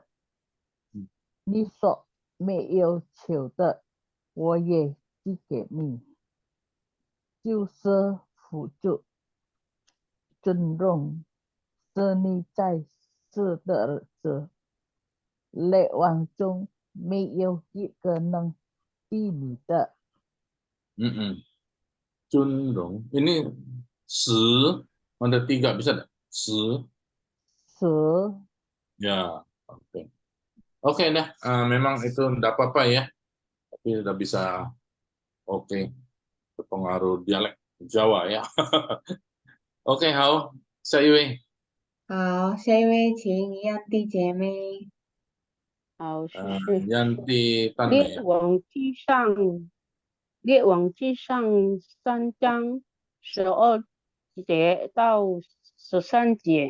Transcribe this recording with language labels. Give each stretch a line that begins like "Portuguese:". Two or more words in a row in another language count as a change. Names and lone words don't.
Chinese: 你所没有求的，我也寄给你，就是富足、尊荣，使你在世的日子，列王中没有一个能比你的。尊荣,
Indonesian: ini 10, ada 3 bisa enggak? 10. 10. Ya, oke. Oke dah, memang itu enggak apa-apa ya. Tapi udah bisa oke. Berpengaruh dialek Jawa ya. Oke,
Chinese: 好，下一位。好，下一位请样弟姐妹。好， Yanti 列王纪上3章12节到13节，